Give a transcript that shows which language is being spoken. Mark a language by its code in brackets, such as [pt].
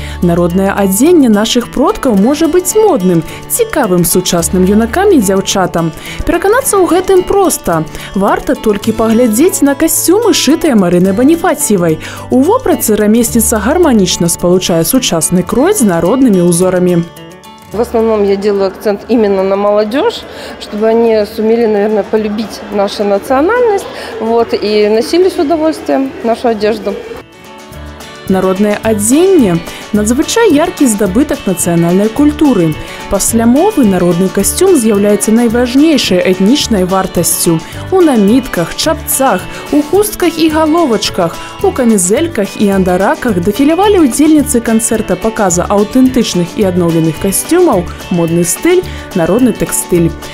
[be] Народнае адзенне нашых продкаў можа быць модным, цікавым сучасным юнакам і дзяўчатам. Пераканацца ў гэтым проста. Варта толькі паглядзець на касцюмы, шытыя Марынай Баніфаціевай. У вопратцы рамесніца гарманічна спалучае сучасны крой з народнымі ўзорамі. [ru] В основном я делаю акцент именно на молодежь, чтобы они сумели, наверное, полюбить нашу национальность, и носили с удовольствием нашу одежду. [be] Народнае адзенне – надзвычай яркі здабытак нацыянальнай культуры. Пасля мовы народны касцюм з'яўляецца найважнейшай этнічнай вартасцю. У намітках, чапцах, у хустках і галовачках, у камізэльках і андараках дэфілявалі ўдзельніцы канцэрта паказа аўтэнтычных і адноўленых касцюмаў, модны стыль, народны тэкстыль.